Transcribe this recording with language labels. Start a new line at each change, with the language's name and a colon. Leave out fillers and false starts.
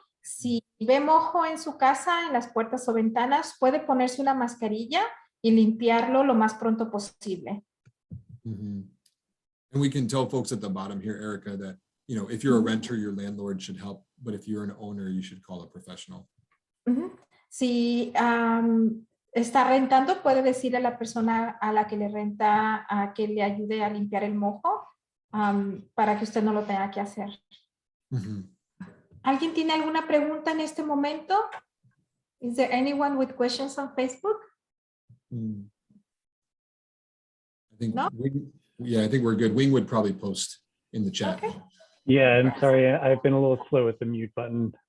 Spanish: Si ve mojo en su casa, en las puertas o ventanas, puede ponerse una mascarilla y limpiarlo lo más pronto posible. Mm-hmm.
English: And we can tell folks at the bottom here, Erica, that, you know, if you're a renter, your landlord should help, but if you're an owner, you should call a professional. Mm-hmm.
Spanish: Si está rentando, puede decirle a la persona a la que le renta que le ayude a limpiar el mojo para que usted no lo tenga que hacer. Mm-hmm. ¿Alguien tiene alguna pregunta en este momento?
English: Is there anyone with questions on Facebook? I think no? I think we're good. Wing would probably post in the chat. Okay. Yeah, I'm sorry. I've been a little slow with the mute button.